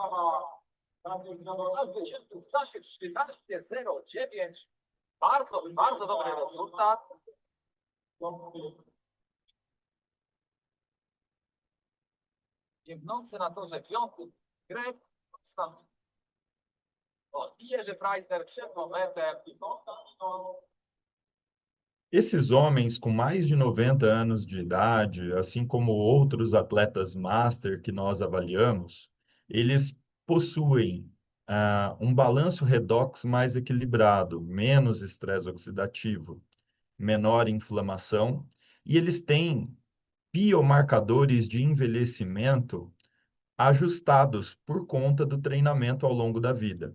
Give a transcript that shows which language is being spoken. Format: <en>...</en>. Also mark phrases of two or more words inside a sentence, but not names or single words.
<pl>Na zwycięstwu w czasie 13:09. Bardzo, bardzo dobry rezultat. Biegnący na torze piąty Greg Konstantin. I Jerzy Preissler przed momentem.</pl> <pt>Esses homens com mais de 90 anos de idade, assim como outros atletas master que nós avaliamos, eles possuem um balanço redox mais equilibrado, menos estresse oxidativo, menor inflamação, e eles têm biomarcadores de envelhecimento ajustados por conta do treinamento ao longo da vida.</pt>